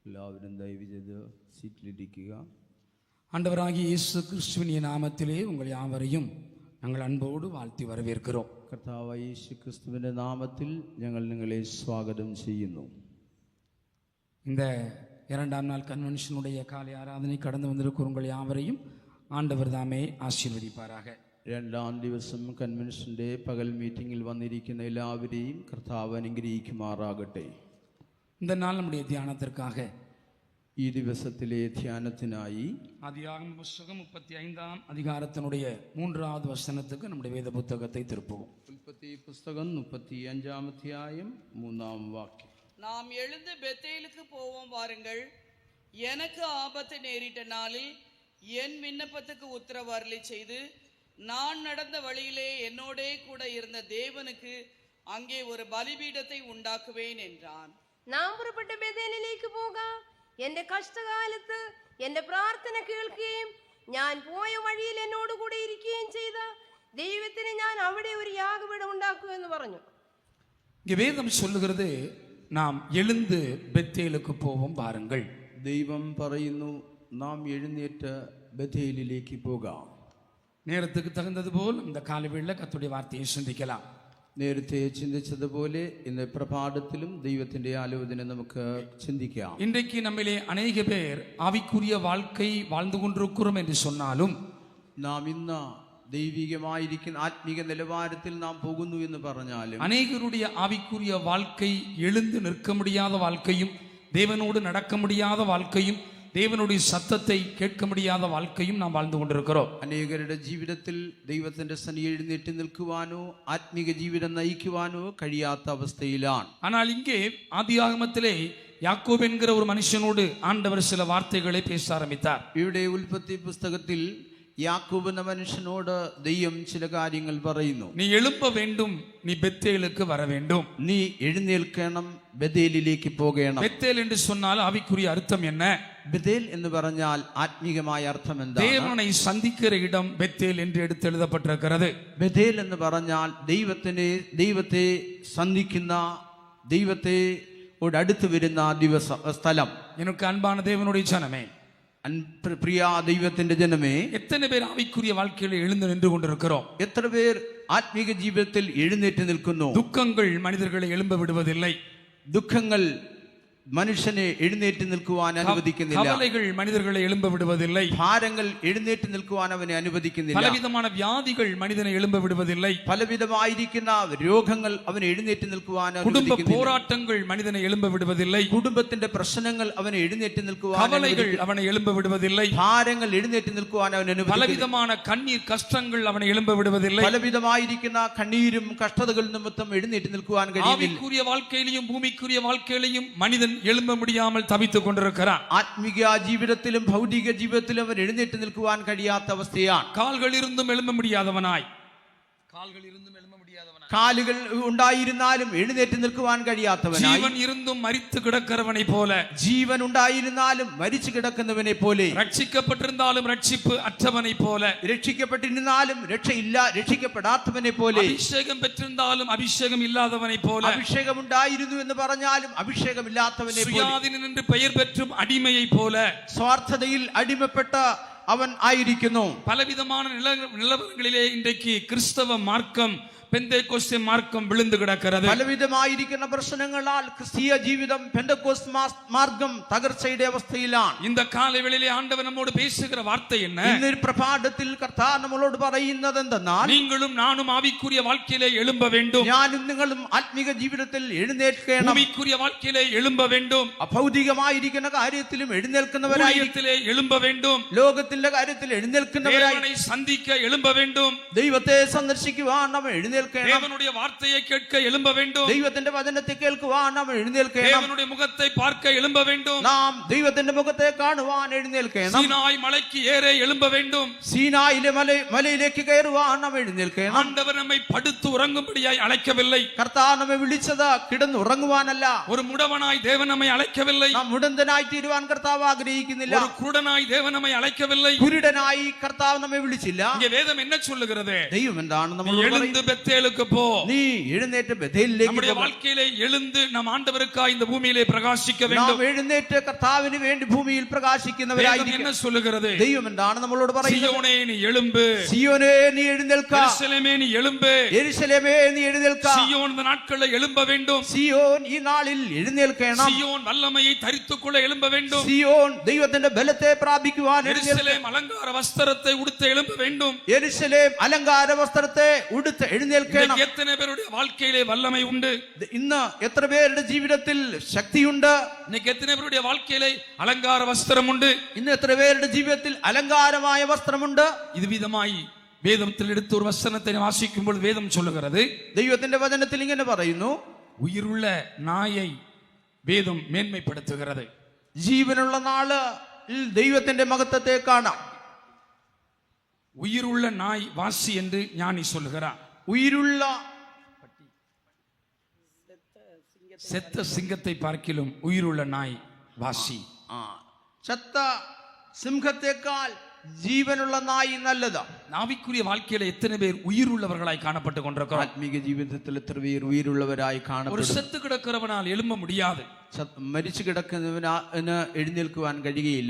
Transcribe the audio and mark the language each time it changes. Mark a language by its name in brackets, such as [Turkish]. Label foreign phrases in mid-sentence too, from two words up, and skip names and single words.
[Malayalam] എല്ലാവരും ദയവ് ചെയ്ത് സീറ്റിലിരിക്കുക. [Tamil] ஆண்டவராகிய இயேசு கிறிஸ்துவின் நாமத்திலே உங்கள் யாவரையும் நாங்கள் அன்போடு வாழ்த்தி வரவேற்கிறோம். [Malayalam] കർത്താവായ യേശു ക്രിസ്തുവിന്റെ നാമത്തിൽ ഞങ്ങൾ നിങ്ങളെ സ്വാഗതം ചെയ്യുന്നു. [Tamil] இந்த இரண்டாம் நாள் கன்வென்ஷனுடைய காலை ஆராதனை கடந்து வந்திருக்கிற உங்கள் யாவரையும் ஆண்டவர் தாமே ஆசீர்வதிப்பாராக. [Malayalam] രണ്ടാം ദിവസം കൺവെൻഷന്റെ പകൽ മീറ്റിംഗിൽ വന്നിരിക്കുന്ന എല്ലാവരെയും കർത്താവ് അനുഗ്രഹിക്കുമാറാകട്ടെ. [Tamil] இந்த நாள் நம்முடைய தியானத்திற்காக [Malayalam] ഈ ദിവസത്തിലെ ധ്യാനത്തിനായി [Tamil] ஆதியாகம புத்தகம் 35ஆம் அதிகாரத்தினுடைய 3வது வசனத்துக்கு நம்முடைய வேத புத்தகத்தை திருப்புவோம். [Malayalam] ഉൽപ്പത്തി പുസ്തകം 35ആം അധ്യായം 3ആം വാക്യം. [Tamil] நாம் எழுந்து பெத்தேலுக்கு போவோம் வாருங்கள். எனக்கு ஆபத்து நேரிட்ட நாளில் என் விண்ணப்பத்துக்கு உத்தரவு அருளி செய்து நான் நடந்த வழியிலே என்னோடே கூட இருந்த தேவனுக்கு அங்கே ஒரு பலிபீடத்தை உண்டாக்குவேன் என்றான். [Malayalam] നാം പുറപ്പെട്ട് ബേഥേലിലേക്ക് പോകാം. എന്റെ കഷ്ടകാലത്ത് എന്റെ പ്രാർത്ഥന കേൾക്കുകയും ഞാൻ പോയ വഴിയിൽ എന്നോട് കൂടെ ഇരിക്കുകയും ചെയ്ത ദൈവത്തിന് ഞാൻ അവിടെ ഒരു യാഗപീഠം ഉണ്ടാക്കുക എന്ന് പറഞ്ഞു. [Tamil] இங்கே வேதம் சொல்லுகிறது நாம் எழுந்து பெத்தேலுக்கு போவோம் வாருங்கள். [Malayalam] ദൈവം പറയുന്നു നാം എഴുന്നേറ്റ് ബഥേലിലേക്ക് പോകാം. [Tamil] நேரத்துக்கு தகுந்தது போல் இந்த காலவேளையில் கர்த்தருடைய வார்த்தையை சிந்திக்கலாம். [Malayalam] നേരത്തെ ചിന്തിച്ചതുപോലെ ഇന്ന് പ്രഭാതത്തിലും ദൈവത്തിന്റെ ആലോചന നമുക്ക് ചിന്തിക്കാം. [Tamil] இன்றைக்கு நம்மிலே அநேக பேர் ஆவிக்குரிய வாழ்க்கை வாழ்ந்து கொண்டிருக்கிறோம் என்று சொன்னாலும் [Malayalam] നാം ഇന്ന് ദൈവികമായിരിക്കുന്ന ആത്മീക നിലവാരത്തിൽ നാം പോകുന്നു എന്ന് പറഞ്ഞാലും [Tamil] அநேகருடைய ஆவிக்குரிய வாழ்க்கை எழுந்து நிற்க முடியாத வாழ்க்கையும் தேவனோடு நடக்க முடியாத வாழ்க்கையும் தேவனுடைய சத்தத்தை கேட்க முடியாத வாழ்க்கையும் நாம் வாழ்ந்து கொண்டிருக்கிறோம். [Malayalam] അനേകരുടെ ജീവിതത്തിൽ ദൈവത്തിന്റെ സന്നിധി എഴുന്നേറ്റ് നിൽക്കുവാനോ ആത്മീക ജീവിതം നയിക്കുവാനോ കഴിയാത്ത അവസ്ഥയിലാണ്. [Tamil] ஆனால் இங்கே ஆதியாகமத்திலே யாக்கோபு என்கிற ஒரு மனுஷனோடு ஆண்டவர் சில வார்த்தைகளை பேச ஆரம்பித்தார். [Malayalam] ഇവിടെ ഉൽപ്പത്തി പുസ്തകത്തിൽ യാക്കോബ് എന്ന മനുഷ്യനോട് ദൈവം ചില കാര്യങ്ങൾ പറയുന്നു. [Tamil] நீ எழும்ப வேண்டும், நீ பெத்தேலுக்கு வர வேண்டும். [Malayalam] നീ എഴുന്നേൽക്കണം, ബഥേലിലേക്ക് പോകണം. [Tamil] பெத்தேல் என்று சொன்னால் ஆவிக்குரிய அர்த்தம் என்ன? [Malayalam] ബഥേൽ എന്ന് പറഞ്ഞാൽ ആത്മീകമായ അർത്ഥം എന്താണ്? [Tamil] தேவனை சந்திக்கிற இடம் பெத்தேல் என்று எடுத்து எழுதப்பட்டிருக்கிறது. [Malayalam] ബഥേൽ എന്ന് പറഞ്ഞാൽ ദൈവത്തെ സന്ധിക്കുന്ന, ദൈവത്തെ അടുത്ത് വരുന്ന സ്ഥലം. [Tamil] எனக்கு அன்பான தேவனுடைய ஜனமே, [Malayalam] പ്രിയ ദൈവത്തിന്റെ ജനമേ, [Tamil] எத்தனை பேர் ஆவிக்குரிய வாழ்க்கையில எழுந்து நின்று கொண்டிருக்கிறோம்? [Malayalam] എത്ര പേർ ആത്മീക ജീവിതത്തിൽ എഴുന്നേറ്റ് നിൽക്കുന്നു? [Tamil] துக்கங்கள் மனிதர்களை எழும்ப விடுவதில்லை. [Malayalam] ദുഃഖങ്ങൾ മനുഷ്യനെ എഴുന്നേറ്റ് നിൽക്കുവാൻ അനുവദിക്കുന്നില്ല. [Tamil] கவலைகள் மனிதர்களை எழும்ப விடுவதில்லை. [Malayalam] ഭാരങ്ങൾ എഴുന്നേറ്റ് നിൽക്കുവാൻ അവനെ അനുവദിക്കുന്നില്ല. [Tamil] பலவிதமான வியாதிகள் மனிதனை எழும்ப விடுவதில்லை. [Malayalam] പലവിധമായിരിക്കുന്ന രോഗങ്ങൾ അവനെ എഴുന്നേറ്റ് നിൽക്കുവാൻ [Tamil] குடும்ப [Malayalam] അനുവദിക്കുന്നില്ല. [Tamil] போராட்டங்கள் மனிதனை எழும்ப விடுவதில்லை. [Malayalam] കുടുംബത്തിന്റെ പ്രശ്നങ്ങൾ അവനെ എഴുന്നേറ്റ് നിൽക്കുവാൻ [Tamil] கவலைகள் அவனை எழும்ப விடுவதில்லை. [Malayalam] ഭാരങ്ങൾ എഴുന്നേറ്റ് നിൽക്കുവാൻ അവൻ അനുവദിക്കുന്നില്ല. [Tamil] பலவிதமான கண்ணீர் கஷ்டங்கள் அவனை எழும்ப விடுவதில்லை. [Malayalam] പലവിധമായിരിക്കുന്ന കണ്ണീരും കഷ്ടതകൾ നിമിത്തം എഴുന്നേറ്റ് നിൽക്കുവാൻ കഴിയുന്നില്ല. [Tamil] ஆவிக்குரிய வாழ்க்கையிலும் பூமிக்குரிய வாழ்க்கையிலும் மனிதன் எழும்ப முடியாமல் தவித்துக் கொண்டிருக்கிறான். [Malayalam] ആത്മീക ജീവിതത്തിലും ഭൗതിക ജീവിതത്തിലും അവൻ എഴുന്നേറ്റ് നിൽക്കുവാൻ കഴിയാത്ത അവസ്ഥയാണ്. [Tamil] கால்கள் இருந்தும் எழும்ப முடியாதவனாய், [Malayalam] കാലുകൾ ഉണ്ടായിരുന്നാലും എഴുന്നേറ്റ് നിൽക്കുവാൻ കഴിയാത്തവനായി, [Tamil] ஜீவன் இருந்தும் மரித்து கிடக்கிறவனை போல, [Malayalam] ജീവൻ ഉണ്ടായിരുന്നാലും മരിച്ചു കിടക്കുന്നവനെ പോലെ, [Tamil] ரட்சிக்கப்பட்டிருந்தாலும் ரட்சிப்பு அற்றவனை போல, [Malayalam] രക്ഷിക്കപ്പെട്ടിരുന്നാലും രക്ഷിക്കപ്പെടാത്തവനെ പോലെ, [Tamil] அபிஷேகம் பெற்றிருந்தாலும் அபிஷேகம் இல்லாதவனை போல, [Malayalam] അഭിഷേകം ഉണ്ടായിരുന്നു എന്ന് പറഞ്ഞാലും അഭിഷേകമില്ലാത്തവനെ പോലെ, [Tamil] சுயாதீனன் என்று பெயர் பெற்றும் அடிமையை போல, [Malayalam] സ്വാർത്ഥതയിൽ അടിമപ്പെട്ട അവൻ ആയിരിക്കുന്നു. [Tamil] பலவிதமான நிலவரங்களிலே இன்றைக்கு கிறிஸ்தவ மார்க்கம், பெந்தேகோஸ்தே மார்க்கம் விழுந்து கிடக்கிறது. [Malayalam] പലവിധമായിരിക്കുന്ന പ്രശ്നങ്ങളാൽ ക്രിസ്തീയ ജീവിതം പെന്തക്കോസ്ത് മാർഗം തകർച്ചയുടെ അവസ്ഥയിലാണ്. [Tamil] இந்த காலைவேளையிலே ஆண்டவர் நம்மோடு பேசுகிற வார்த்தை என்ன? [Malayalam] ഇന്നൊരു പ്രഭാതത്തിൽ കർത്താവ് നമ്മളോട് പറയുന്നത് എന്തെന്നാൽ, [Tamil] நீங்களும் நானும் ஆவிக்குரிய வாழ்க்கையிலே எழும்ப வேண்டும். [Malayalam] ഞാനും നിങ്ങളും ആത്മീക ജീവിതത്തിൽ എഴുന്നേൽക്കണം. [Tamil] ஆவிக்குரிய வாழ்க்கையிலே எழும்ப வேண்டும். [Malayalam] അഭൗതികമായിരിക്കുന്ന കാര്യത്തിലും എഴുന്നേൽക്കുന്നവരായി, [Tamil] ஊழியத்திலே எழும்ப வேண்டும். [Malayalam] ലോകത്തിന്റെ കാര്യത്തിൽ എഴുന്നേൽക്കുന്നവരായി, [Tamil] தேவனை சந்திக்க எழும்ப வேண்டும். [Malayalam] ദൈവത്തെ സന്ദർശിക്കുവാൻ നമ്മൾ എഴുന്നേൽക്കണം. [Tamil] தேவனுடைய வார்த்தையை கேட்க எழும்ப வேண்டும். [Malayalam] ദൈവത്തിന്റെ വചനത്തെ കേൾക്കുവാൻ നാം എഴുന്നേൽക്കണം. [Tamil] தேவனுடைய முகத்தை பார்க்க எழும்ப வேண்டும். [Malayalam] നാം ദൈവത്തിന്റെ മുഖത്തെ കാണുവാൻ എഴുന്നേൽക്കണം. [Tamil] சீனாய் மலைக்கு ஏற எழும்ப வேண்டும். [Malayalam] സീനായിലെ മലയിലേക്ക് കയറുവാൻ നാം എഴുന്നേൽക്കണം. [Tamil] ஆண்டவர் நம்மை படுத்து உறங்கும்படியாய் அழைக்கவில்லை. [Malayalam] കർത്താവ് നമ്മെ വിളിച്ചത് കിടന്ന് ഉറങ്ങുവാനല്ല. [Tamil] ஒரு முடவனாய் தேவன் நம்மை அழைக்கவில்லை. [Malayalam] നാം മുടന്തനായി തീരുവാൻ കർത്താവ് ആഗ്രഹിക്കുന്നില്ല. [Tamil] ஒரு குருடனாய் தேவன் நம்மை அழைக்கவில்லை. [Malayalam] കുരുടനായി കർത്താവ് നമ്മെ വിളിച്ചില്ല. [Tamil] இங்கே வேதம் என்ன சொல்லுகிறது? [Malayalam] ദൈവം എന്താണ് നമ്മളോട് [Tamil] எழுந்து [Malayalam] പറയുന്നത്? [Tamil] பெத்தேலுக்கு போ. [Malayalam] നീ എഴുന്നേറ്റ് ബഥേലിലേക്ക് [Tamil] நம்முடைய [Malayalam] പോക. [Tamil] வாழ்க்கையிலே எழுந்து நம் ஆண்டவருக்காய் இந்த பூமியிலே பிரகாசிக்க வேண்டும். [Malayalam] നാം എഴുന്നേറ്റ് കർത്താവിന് വേണ്ടി ഭൂമിയിൽ [Tamil] வேதம் [Malayalam] പ്രകാശിക്കുന്നവരായിരിക്കും. [Tamil] என்ன சொல்லுகிறது? [Malayalam] ദൈവം എന്താണ് നമ്മളോട് പറയുന്നത്? [Tamil] சீயோனே நீ எழும்பு, [Malayalam] സിയോനേ നീ എഴുന്നേൽക്ക, [Tamil] எருசலேமே நீ எழும்பு. [Malayalam] യെരൂശലേമേ നീ എഴുന്നേൽക്ക. [Tamil] சீயோன் இந்த நாட்களில் எழும்ப வேண்டும். [Malayalam] സിയോൻ ഈ നാളിൽ എഴുന്നേൽക്കണം. [Tamil] சீயோன் வல்லமையை தரித்துக்கொள்ள எழும்ப வேண்டும். [Malayalam] സിയോൻ ദൈവത്തിന്റെ ബലത്തെ പ്രാപിക്കുവാൻ എഴുന്നേൽക്കണം. [Tamil] எருசலேம் அலங்கார வஸ்திரத்தை உடுத்த எழும்ப வேண்டும். [Malayalam] യെരൂശലേം അലങ്കാര വസ്ത്രത്തെ ഉടുത്ത് എഴുന്നേൽക്കണം. [Tamil] இன்றைக்கு எத்தனை பேருடைய வாழ்க்கையிலே வல்லமை உண்டு? [Malayalam] ഇന്ന് എത്ര പേരുടെ ജീവിതത്തിൽ ശക്തിയുണ്ട്? [Tamil] இன்னைக்கு எத்தனை பேருடைய வாழ்க்கையிலே அலங்கார வஸ்திரம் உண்டு? [Malayalam] ഇന്ന് എത്ര പേരുടെ ജീവിതത്തിൽ അലങ്കാരമായ വസ്ത്രമുണ്ട്? [Tamil] இது விதமாய் வேதத்தில் எடுத்து ஒரு வசனத்தை வாசிக்கும்போது வேதம் சொல்லுகிறது, [Malayalam] ദൈവത്തിന്റെ വചനത്തിൽ ഇങ്ങനെ പറയുന്നു, [Tamil] உயிருள்ள நாயை வேதம் மேன்மைப்படுத்துகிறது. [Malayalam] ജീവനുള്ള നാളിൽ ദൈവത്തിന്റെ മഹത്വത്തെ കാണാം. [Tamil] உயிருள்ள நாய் வாசி என்று ஞானி சொல்லுகிறார். [Malayalam] ഉயிருള്ള [Tamil] செத்த சிங்கத்தை பார்க்கிலும் உயிருள்ள நாய் வாசி. [Malayalam] ചത്ത സിംഹത്തെക്കാൾ ജീവനുള്ള നായി നല്ലതാ. [Tamil] ஆவிக்குரிய வாழ்க்கையில எத்தனை பேர் உயிர் உள்ளவர்களாய் காணப்பட்டு கொண்டிருக்கிறோம்? [Malayalam] ആത്മീക ജീവിതത്തിൽ എത്ര പേർ ഉயிருള്ളവരായി [Tamil] ஒரு [Malayalam] കാണപ്പെടും? [Tamil] செத்து கிடக்கிறவனால் எழும்ப முடியாது. [Malayalam] മരിച്ചു കിടക്കുന്നവന് എഴുന്നേൽക്കുവാൻ കഴിയുകയില്ല.